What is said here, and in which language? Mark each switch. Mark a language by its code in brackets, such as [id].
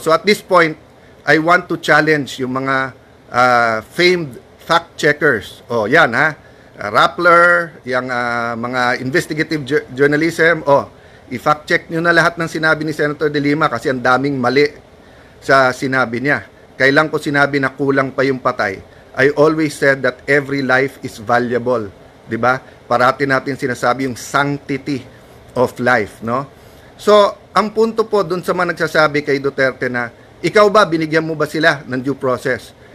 [en] So at this point, I want to challenge [tl] yung mga [en] famed fact checkers. [tl] Oh, yan Rappler, yung mga investigative journalism. Oh, i-fact check nyo na lahat ng sinabi ni Senator De Lima kasi ang daming mali sa sinabi niya. Kailan ko sinabi na kulang pa yung patay? [en] I always said that every life is valuable. [tl] 'Di ba? Parati natin sinasabi yung sanctity of life, no? So, ang punto po dun sa mga nagsasabi kay Duterte na, ikaw ba, binigyan mo ba sila ng due process?